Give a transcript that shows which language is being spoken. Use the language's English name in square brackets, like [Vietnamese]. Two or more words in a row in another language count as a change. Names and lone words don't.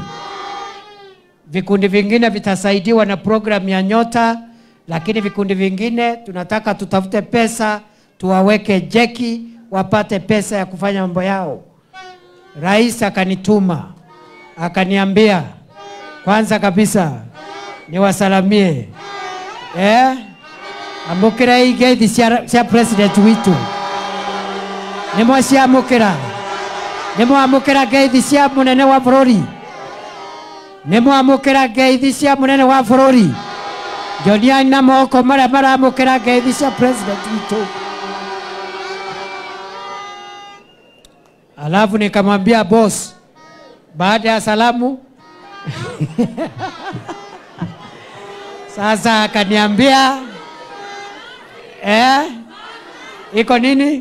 [Swahili] Vikundi vingine vitasaidiwa na program ya Nyota, lakini vikundi vingine tunataka tutafute pesa tuwaweke jeki wapate pesa ya kufanya mambo yao. Rais akanituma, akaniambia kwanza kabisa niwasalamie. [Kikuyu] Amukira igeithi cia president witu. Nimo cia amukira. Nimo amukira geithi cia munene wa bururi. Nimo amukira geithi cia munene wa bururi. Jonia na moko mara amukira geithi cia president witu. [Swahili] Alafu nikamwambia boss, baada ya salamu sasa akaniambia iko nini?